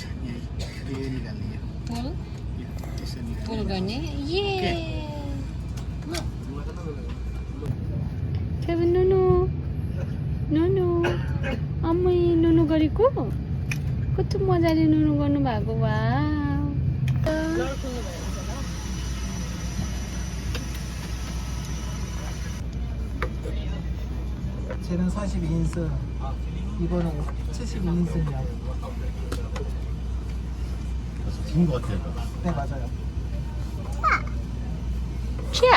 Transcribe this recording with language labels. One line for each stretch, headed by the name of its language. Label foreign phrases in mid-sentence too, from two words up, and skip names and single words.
Nepali: यही निकाल्ने यो यसो निकाल्ने पुल गर्ने। ये केल्भिन नुनु नुनु अम्मै नुनु गरेको कस्तो मजाले नुनु गर्नु भएको। वाउ
Korean: 쟤는 42인승, 이거는 72인승이야. 그래서 긴 것 같아요. 네, 맞아요. Chia